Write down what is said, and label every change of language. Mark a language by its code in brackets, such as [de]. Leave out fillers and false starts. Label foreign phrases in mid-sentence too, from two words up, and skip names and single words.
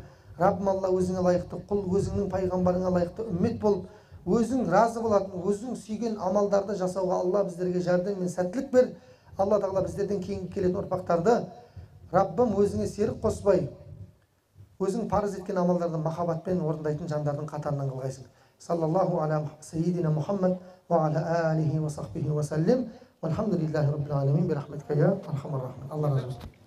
[kk] Раббым Алла, өзіңе лайықты құл, өзіңнің пайғамбарыңа лайықты үммет бол. Өзің разы болатын, өзің сүйген амалдарды жасауға Алла біздерге жәрдем мен сәттілік бер. Алла тағала біздерден кейінгі келетін ұрпақтарды Раббым өзіңе серік қоспай, өзің парыз еткен амалдарды махаббатпен орындайтын жандардың қатарынан қылғайсың. [ar] صلى الله على سيدنا محمد وعلى آله وصحبه وسلم. والحمد لله رب العالمين، برحمتك يا أرحم الراحمين. [kk] Алла разы болсын.